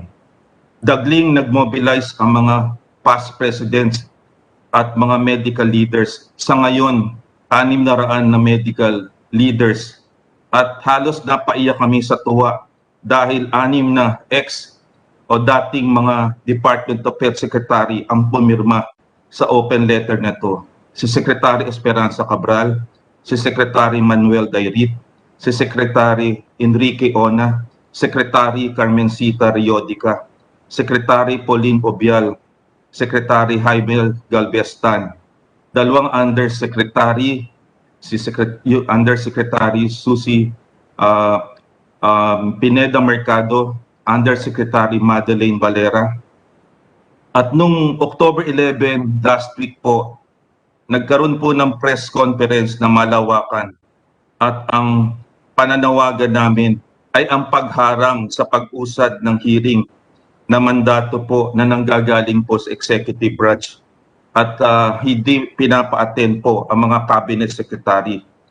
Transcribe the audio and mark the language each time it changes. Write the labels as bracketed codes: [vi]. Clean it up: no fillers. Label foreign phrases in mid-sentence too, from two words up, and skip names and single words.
[tl] Dagling nagmobilize ang mga [en] past presidents [tl] at mga [en] medical leaders. [tl] Sa ngayon, 600 na [en] medical leaders [tl] at halos napaiyak kami sa tuwa dahil 6 na ex o dating mga Department of Health Secretary ang pumirma sa [en] open letter [tl] na to. Si Secretary Esperanza Cabral, si Secretary Manuel Dairit, si Secretary Enrique Ona, Secretary Carmencita Riodica, Secretary Pauline Obial, Secretary Jaime Galvestan, 2 undersecretary, si Undersecretary Susie Pineda Mercado, Undersecretary Madeleine Valera. At nung October 11, [en] last week [tl] po, nagkaroon po ng [en] press conference [tl] na malawakan at ang pananawagan namin ay ang pagharang sa pag-usad ng hearing na mandato po na nanggagaling po sa [en] executive branch [tl] at hindi pinapa-attend po ang mga [en] cabinet secretary.